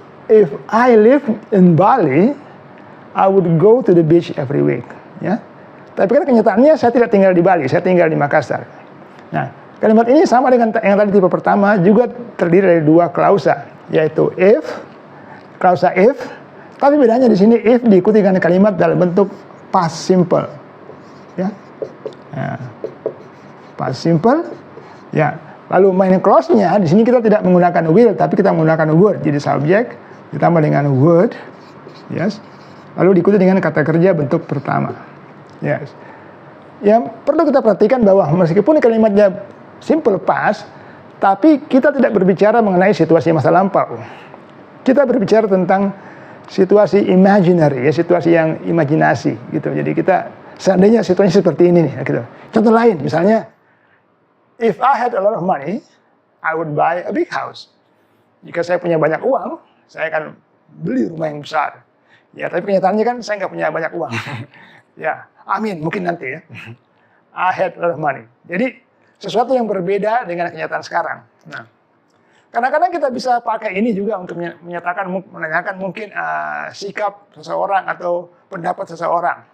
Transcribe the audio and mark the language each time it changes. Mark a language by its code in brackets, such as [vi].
[en] If I live in Bali, I would go to the beach every week. [id] Ya. Tapi kan kenyataannya saya tidak tinggal di Bali, saya tinggal di Makassar. Nah, kalimat ini sama dengan yang tadi tipe pertama, juga terdiri dari dua klausa, yaitu if, klausa if, tapi bedanya di sini if diikuti dengan kalimat dalam bentuk past simple. Ya. Nah, past simple. Ya. Lalu main clause-nya di sini kita tidak menggunakan will, tapi kita menggunakan would. Jadi subjek ditambah dengan would. Yes. Lalu diikuti dengan kata kerja bentuk pertama. Yes. Yang perlu kita perhatikan bahwa meskipun kalimatnya simple past, tapi kita tidak berbicara mengenai situasi masa lampau. Kita berbicara tentang situasi imaginary, ya, situasi yang imajinasi gitu. Jadi kita seandainya situasinya seperti ini nih, gitu. Contoh lain, misalnya, [en] if I had a lot of money, I would buy a big house. [id] Jika saya punya banyak uang, saya akan beli rumah yang besar. Ya, tapi kenyataannya kan saya nggak punya banyak uang. Ya, amin, mungkin nanti ya. [en] I had a lot of money. [id] Jadi sesuatu yang berbeda dengan kenyataan sekarang. Nah, kadang-kadang kita bisa pakai ini juga untuk menanyakan mungkin sikap seseorang atau pendapat seseorang.